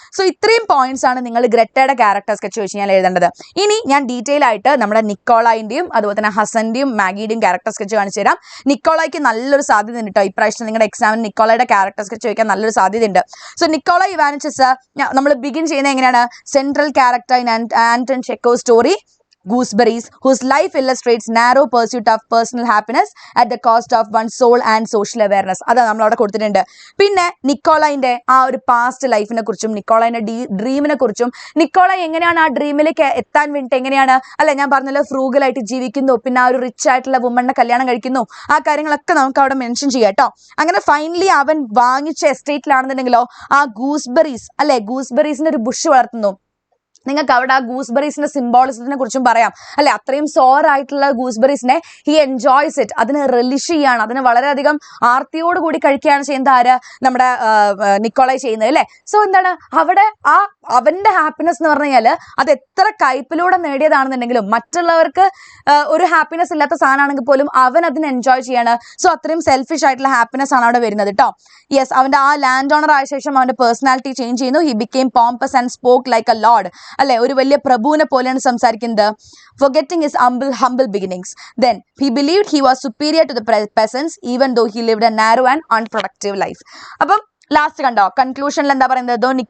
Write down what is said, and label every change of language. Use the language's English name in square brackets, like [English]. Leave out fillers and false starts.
[Malayalam] So ഇത്രയും points ആണ് നിങ്ങൾ ഗ്രറ്റയുടെ ക്യാരക്ടർ സ്കെച്ച് വെച്ച് ഞാൻ എഴുതേണ്ടത്. ഇനി ഞാൻ ഡീറ്റെയിൽ ആയിട്ട് നമ്മുടെ നിക്കോളായിന്റെയും അതുപോലെ തന്നെ ഹസന്റെയും മാഗിയുടെയും ക്യാരക്ടർ സ്കെച്ച് കാണിച്ചു തരാം. നിക്കോളായ്ക്ക് നല്ലൊരു സാധ്യത ഉണ്ട് കേട്ടോ. ഇപ്രാവശ്യം നിങ്ങളുടെ എക്സാമിന് നിക്കോളയുടെ ക്യാരക്ടർ സ്കെച്ച് ചോദിക്കാൻ നല്ലൊരു സാധ്യത ഉണ്ട്. സോ നിക്കോള ഇവാനിച്ചസ് നമ്മൾ ബിഗിൻ ചെയ്യുന്നത് എങ്ങനെയാണ്? [English] Central character in Anton Chekhov story, Gooseberries, whose life illustrates narrow pursuit of personal happiness at the cost of one's soul and social awareness. [Malayalam] അതാ നമ്മൾ അവിടെ കൊടുത്തിട്ടുണ്ട്. പിന്നെ നിക്കോളൈന്റെ ആ ഒരു പാസ്റ്റ് ലൈഫിനെ കുറിച്ചും നിക്കോളൈന്റെ ഡ്രീമിനെ കുറിച്ചും നിക്കോള എങ്ങനെയാണ് ആ ഡ്രീമിലേക്ക് എത്താൻ വേണ്ടിയിട്ട് എങ്ങനെയാണ് അല്ലെ ഞാൻ പറഞ്ഞല്ലോ ഫ്രൂഗലായിട്ട് ജീവിക്കുന്നു, പിന്നെ ആ ഒരു റിച്ച് ആയിട്ടുള്ള വുമണിനെ കല്യാണം കഴിക്കുന്നു, ആ കാര്യങ്ങളൊക്കെ നമുക്ക് അവിടെ മെൻഷൻ ചെയ്യാം കേട്ടോ. അങ്ങനെ ഫൈനലി അവൻ വാങ്ങിച്ച എസ്റ്റേറ്റിലാണെന്നുണ്ടെങ്കിലോ ആ ഗൂസ്ബെറീസ് അല്ലെ ഗൂസ്ബെറീസിന്റെ ഒരു ബുഷ് വളർത്തുന്നു. നിങ്ങൾക്ക് അവിടെ ആ ഗൂസ്ബെറീസിന്റെ സിംബോളിസത്തിനെ കുറിച്ചും പറയാം അല്ലെ. അത്രയും സോർ ആയിട്ടുള്ള ഗൂസ്ബെറീസിനെ [English] he enjoys it, [Malayalam] അതിന് റിലിഷ് ചെയ്യാണ്, അതിന് വളരെയധികം ആർത്തിയോട് കൂടി കഴിക്കുകയാണ് ചെയ്യുന്നത് ആര് നമ്മുടെ നിക്കോളായി ചെയ്യുന്നത് അല്ലെ. സോ എന്താണ് അവിടെ ആ അവന്റെ ഹാപ്പിനെസ് എന്ന് പറഞ്ഞു കഴിഞ്ഞാൽ അത് എത്ര കയ്പിലൂടെ നേടിയതാണെന്നുണ്ടെങ്കിലും മറ്റുള്ളവർക്ക് ഒരു ഹാപ്പിനെസ് ഇല്ലാത്ത സാധനമാണെങ്കിൽ പോലും അവൻ അതിന് എൻജോയ് ചെയ്യാണ്. സോ അത്രയും സെൽഫിഷ് ആയിട്ടുള്ള ഹാപ്പിനെസ് ആണ് അവിടെ വരുന്നത് കേട്ടോ. യെസ്, അവന്റെ ആ ലാൻഡ് ഓണർ ആയ ശേഷം അവന്റെ പേഴ്സണാലിറ്റി ചേഞ്ച് ചെയ്യുന്നു. [English] he became pompous and spoke like a lord [Malayalam] അല്ലെ, ഒരു വലിയ പ്രഭുവിനെ പോലെയാണ് സംസാരിക്കുന്നത്. [English] forgetting his humble beginnings. Then he believed he was superior to the peasants even though he lived a narrow and unproductive life. [Malayalam] അപ്പം last കണ്ടോ കൺക്ലൂഷനിൽ എന്താ പറയുന്നത്?